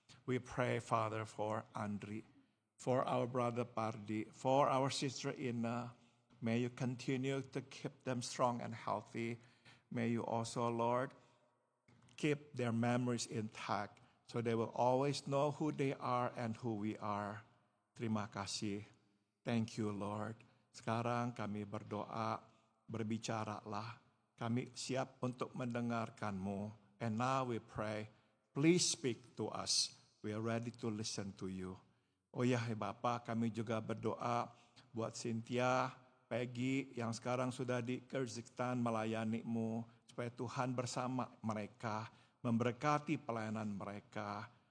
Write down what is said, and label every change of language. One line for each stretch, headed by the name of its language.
English: We pray, Father, for Andri, for our brother Pardi, for our sister Ina. May you continue to keep them strong and healthy. May you also, Lord, keep their memories intact so they will always know who they are and who we are.
Indonesian: Terima kasih.
English: Thank you, Lord.
Indonesian: Sekarang kami berdoa, berbicaralah. Kami siap untuk mendengarkan-Mu.
English: And now we pray, please speak to us. We are ready to listen to you.
Indonesian: Oh ya, Bapak, kami juga berdoa buat Cynthia, Peggy yang sekarang sudah di Kyrgyzstan melayani-Mu, supaya Tuhan bersama mereka, memberkati pelayanan mereka.